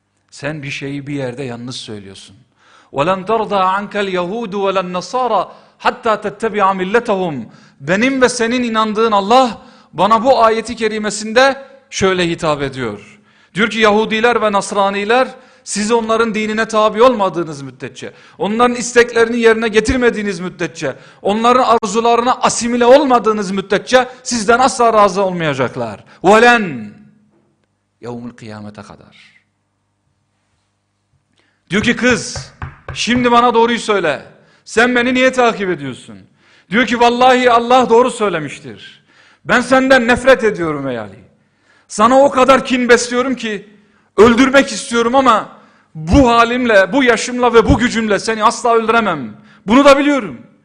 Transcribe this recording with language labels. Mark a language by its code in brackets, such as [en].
[tr] Sen bir şeyi bir yerde yanlış söylüyorsun. [ar] وَلَنْ تَرْضَى عَنْكَ الْيَهُودُ وَلَنْ نَصَارَ حَتَّى تَتَّبِعَ مِلَّتَهُمْ [tr] Benim ve senin inandığın Allah bana bu ayeti kerimesinde şöyle hitap ediyor. Diyor ki Yahudiler ve Nasraniler, siz onların dinine tabi olmadığınız müddetçe, onların isteklerini yerine getirmediğiniz müddetçe, onların arzularına asimile olmadığınız müddetçe sizden asla razı olmayacaklar. [ar] وَلَنْ يَوْمُ الْقِيَامَةَ [tr] kadar. Diyor ki kız, şimdi bana doğruyu söyle. Sen beni niye takip ediyorsun? Diyor ki vallahi Allah doğru söylemiştir. Ben senden nefret ediyorum ey Ali. Sana o kadar kin besliyorum ki öldürmek istiyorum ama bu halimle, bu yaşımla ve bu gücümle seni asla öldüremem. Bunu da biliyorum.